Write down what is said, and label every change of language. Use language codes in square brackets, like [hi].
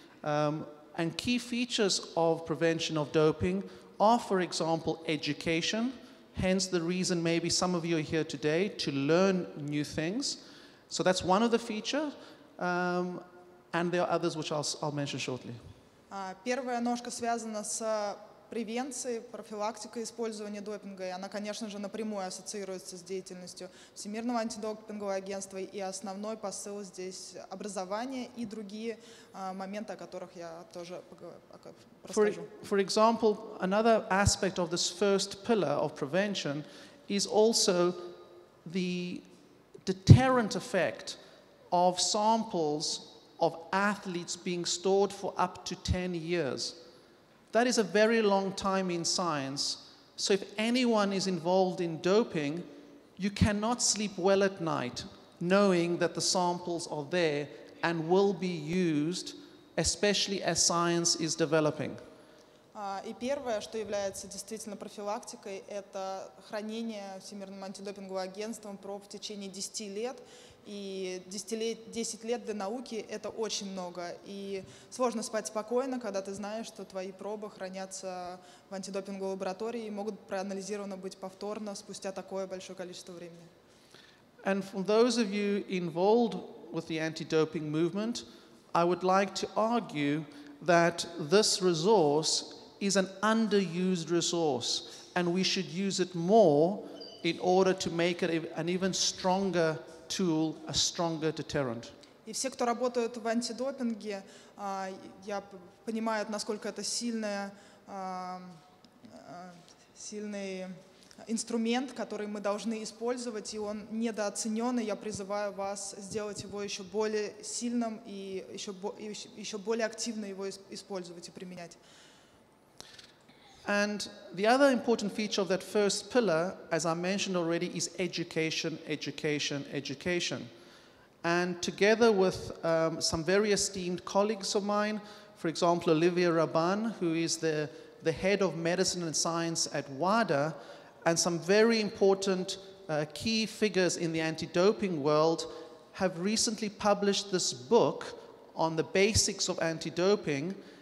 [en] And key features of prevention of doping are, for example, education, hence the reason maybe some of you are here today to learn new things. So that's one of the features, and there are others which I'll mention shortly. [ru] Первая ножка связана с превенцией, профилактикой использования допинга, и она, конечно же, напрямую ассоциируется с деятельностью Всемирного антидопингового агентства, и основной посыл здесь образование и другие моменты, о которых я тоже расскажу. [en] For example, another aspect of this first pillar of prevention is also the deterrent effect of samples of athletes being stored for up to 10 years. That is a very long time in science. So if anyone is involved in doping, you cannot sleep well at night knowing that the samples are there and will be used, especially as science is developing. [ru] И первое, что является действительно профилактикой, это хранение Всемирным антидопинговым агентством проб в течение 10 лет. И 10 лет для науки – это очень много. И сложно спать спокойно, когда ты знаешь, что твои пробы хранятся в антидопинговой лаборатории и могут проанализированы быть повторно спустя такое большое количество времени. [en] And for those of you involved with the anti-doping movement, I would like to argue that this resource is an underused resource, and we should use it more in order to make it an even stronger tool, a stronger deterrent. [ru] И все, кто работают в антидопинге, я понимаю, насколько это сильный инструмент, который мы должны использовать, и он недооценен, и я призываю вас сделать его еще более сильным и еще более активно его использовать и применять. [en] And the other important feature of that first pillar, as I mentioned already, is education, education, education. And together with some very esteemed colleagues of mine, for example, Olivier Raban, who is the head of medicine and science at WADA, and some very important key figures in the anti-doping world, have recently published this book on the basics of anti-doping.